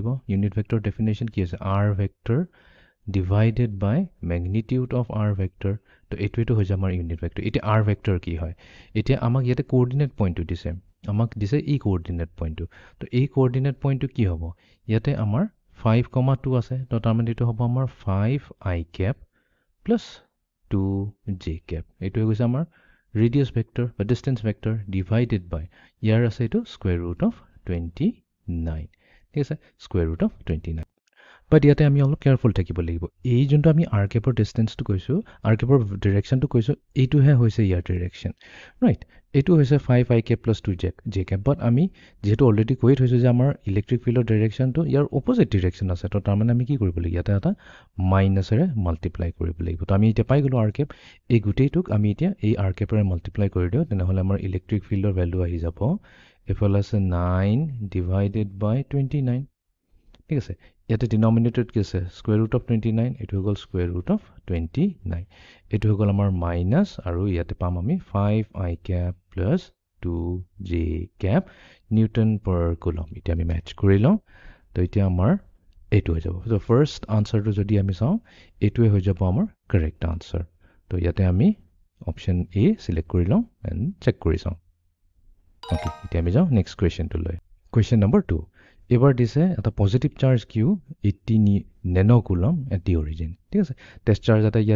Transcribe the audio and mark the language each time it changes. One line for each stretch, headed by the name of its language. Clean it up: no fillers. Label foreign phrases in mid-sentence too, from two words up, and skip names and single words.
English: unit vector definition
Assamese: কি আছে,
English: R vector divided by magnitude of R vector.
Assamese: তো এটোটো হৈ যাব আমাৰ
English: unit vector.
Assamese: এতিয়া
English: R vector
Assamese: কি হয়, এতিয়া আমাক ইয়াতে
English: coordinate point
Assamese: দিছে, আমাক দিছে এই
English: coordinate point.
Assamese: তো এই
English: coordinate point
Assamese: কি হ'ব, ইয়াতে আমাৰ 5,2 আছে। তো তাৰমানে এটো হ'ব আমাৰ
English: 5i cap plus 2j cap।
Assamese: এটো হৈ গৈছে আমাৰ
English: radius vector
Assamese: বা
English: distance vector divided by
Assamese: ইয়াৰ আছে এটো
English: square root of 29.
Assamese: ঠিক আছে,
English: square root of 29.
Assamese: বাট ইয়াতে আমি অলপ কেয়াৰফুল থাকিব লাগিব। এই যোনটো আমি R capৰ ডিসটেন্সটো কৈছো, R capৰ ডাইৰেকশনটো কৈছো, এইটোহে হৈছে ইয়াৰ ডাইৰেকশন, ৰাইট। এটো হৈছে
English: 5i cap plus 2j cap।
Assamese: বাট আমি যেহেতু অলৰেডি কৈ থৈছো যে আমাৰ
English: electric field direction
Assamese: ইয়াৰ
English: opposite direction
Assamese: আছে। তো তাৰমানে আমি কি কৰিব লাগিব, ইয়াতে এটা মাইনাসেৰে মাল্টিপ্লাই কৰিব লাগিব। তো আমি এতিয়া পাই গলো R cap। এই গুটেইটোক আমি এতিয়া এই R capৰে মাল্টিপ্লাই কৰি দিও, তেনেহলে আমাৰ
English: electric field value
Assamese: আহি যাব এফালে আছে
English: 9 divided by 29.
Assamese: ঠিক আছে, ইয়াতে ডিনমিনেটৰত কি আছে
English: square root of 29,
Assamese: এটো হৈ গল
English: square root of 29.
Assamese: এটো হৈ গল আমাৰ মাইনাস আৰু ইয়াতে পাম আমি
English: 5i cap plus 2j cap newton per coulomb.
Assamese: এতিয়া আমি ম্যাচ কৰি লওঁ। তো এতিয়া আমাৰ এটো হৈ যাব।
English: so first answer
Assamese: যদি আমি চাও এটোৱে হৈ যাব আমাৰ
English: correct answer.
Assamese: তো ইয়াতে আমি
English: option A select
Assamese: কৰি লওঁ
English: and check
Assamese: কৰি চাওঁ অ'কে এতিয়া আমি যাওঁ
English: next question question number 2
Assamese: এইবাৰ দিছে এটা
English: positive charge Q 80 nano coulomb at the origin
Assamese: ঠিক আছে
English: test charge
Assamese: এটা ইয়াত